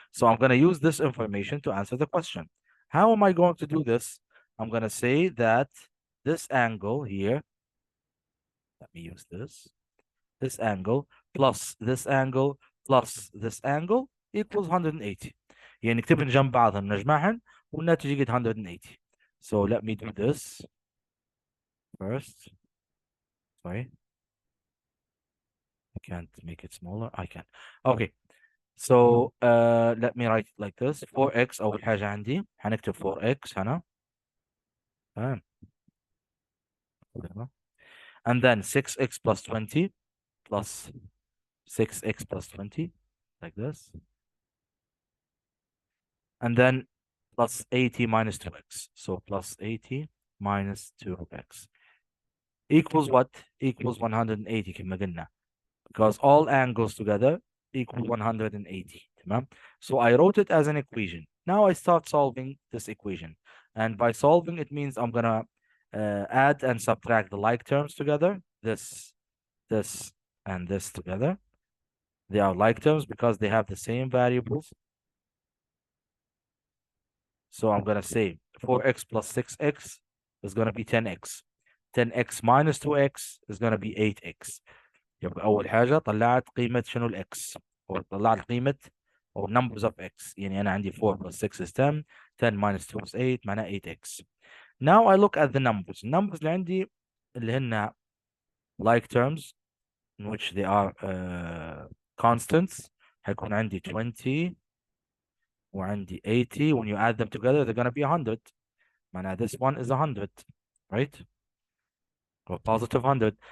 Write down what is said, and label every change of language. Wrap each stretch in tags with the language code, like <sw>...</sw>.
<en>So I'm going to use this information to answer the question. How am I going to do this? I'm going to say that this angle here, let me use this angle plus this angle plus this angle equals 180.</en> <ar>يعني نكتبهم جنب بعضهم نجمعهم والناتج يجي 180.</ar> <en>So let me do this first. Sorry. I can't make it smaller. I can. Okay. So let me write it like this.</en> <ar>4x أول حاجة عندي هنكتب 4x هنا. تمام.</ar> <en>And then 6x plus 20 plus 6x plus 20 like this. And then plus 80 minus 2x. So plus 80 minus 2x equals what? Equals 180</en> <ar>كما قلنا.</ar> <en>Because all angles together equal 180.</en> <ar>تمام?</ar> <en>So I wrote it as an equation. Now I start solving this equation. And by solving, it means I'm going to add and subtract the like terms together. This, and this together. They are like terms because they have the same variables. So I'm going to say 4x plus 6x is going to be 10x. 10x minus 2x is going to be 8x.</en> <ar>يبقى أول حاجة طلعت قيمة شنو الإكس أو طلعت قيمة أو</ar> <en>numbers of x.</en> <ar>يعني أنا عندي 4 plus 6 is 10.</ar> <en>10 minus 2 is 8 معناها 8x. Now I look at the numbers.</en> <ar>النمبرز اللي عندي اللي هن</ar> <en>like terms in which they are constants.</en> <ar>هيكون عندي 20 وعندي 80.</ar> <en>When you add them together they're going to be 100.</en> <ar>معناها</ar> <en>this one is 100, right? Or positive 100.</en>